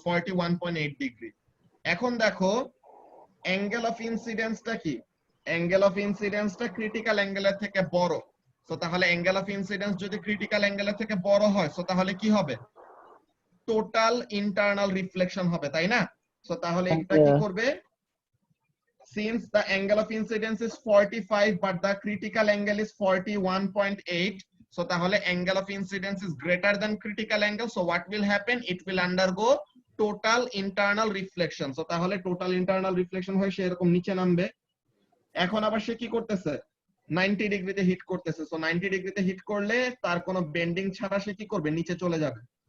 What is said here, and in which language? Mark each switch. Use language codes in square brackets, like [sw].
[bn] 41.8 degree. এখন দেখো angle of ইনসিডেন্সটা কি? অ্যাঙ্গেল অফ ইনসিডেন্সটা ক্রিটিক্যাল অ্যাঙ্গেলের থেকে বড়। তো তাহলে অ্যাঙ্গেল অফ ইনসিডেন্স যদি ক্রিটিক্যাল অ্যাঙ্গেলের থেকে বড় হয় তো তাহলে কি হবে? টোটাল ইন্টারনাল রিফ্লেকশন হবে, তাই না? তো তাহলে এটা কি করবে? [en] Since the angle of incidence is 45 but the critical angle is 41.8, so তাহলে angle of incidence is greater than critical angle, so what will happen, it will undergo total internal reflection. [bn] So তাহলে total internal reflection হয়ে সে এরকম নিচে নামবে। এখন আবার সে কি করতেছে, 90 ডিগ্রিতে হিট করতেছে। সো 90 ডিগ্রিতে হিট করলে তার কোনো বেন্ডিং ছাড়া সে কি করবে, নিচে চলে যাবে।